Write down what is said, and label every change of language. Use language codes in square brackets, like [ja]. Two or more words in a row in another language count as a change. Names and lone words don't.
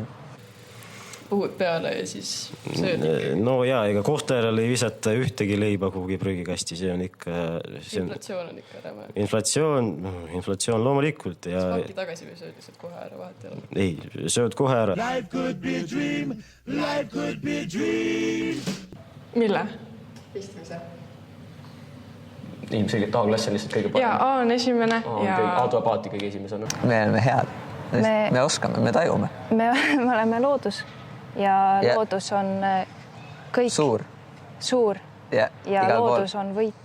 [et] Puhud peale ja siis sööd. No jaa, ega Kohtla-Järvel ei visata ühtegi leiba kuhugi prügikasti, see on ikka... Inflatsioon on ikka räme. Inflatsioon loomulikult ja... Panki tagasi või sööd lihtsalt kohe ära vahet ei ole? Ei, sööd kohe ära. [en] Life could be a dream, life could be a dream. [et] Mille? Pistmise. Ilmselgelt A-klass on lihtsalt kõige parem. Jaa, A on esimene ja... A tuleb alati kõige esimesena. Me oleme head. Me oskame, me tajume. Me oleme loodus ja loodus on kõik... Suur. Ja loodus on võit.